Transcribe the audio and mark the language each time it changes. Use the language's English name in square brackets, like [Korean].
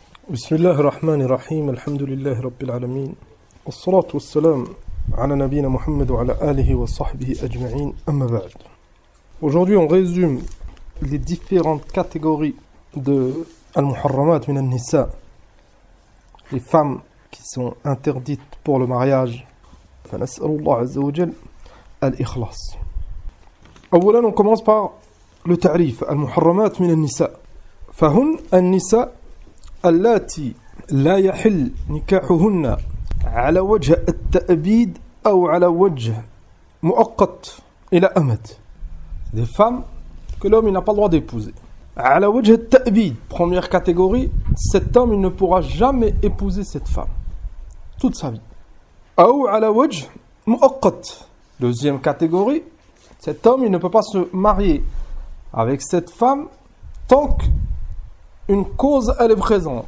[Arabic] بسم الله الرحمن الرحيم الحمد لله رب العالمين والصلاة والسلام على نبينا محمد وعلى آله وصحبه أجمعين أما بعد. [French] Aujourd'hui on résume les différentes catégories de al-muharramat min al-nisa, les femmes qui sont interdites pour le mariage. [Arabic] فنسأل الله عز وجل الإخلاص. [French] أولا on commence par le ta'rif al-muharramat min al-nisa. [Arabic] فهن النساء اللاتي لا يحل نكاحهن على وجه التأبيد أو على وجه مؤقت إلى أمد. [French] Des femmes que l'homme il n'a pas le droit d'épouser. [Arabic] على وجه التأبيد, [French] première catégorie, cet homme il ne pourra jamais épouser cette femme toute sa vie. [Arabic] أو على وجه مؤقت, [French] deuxième catégorie, cet homme il ne peut pas se marier avec cette femme tant que une cause elle est présente.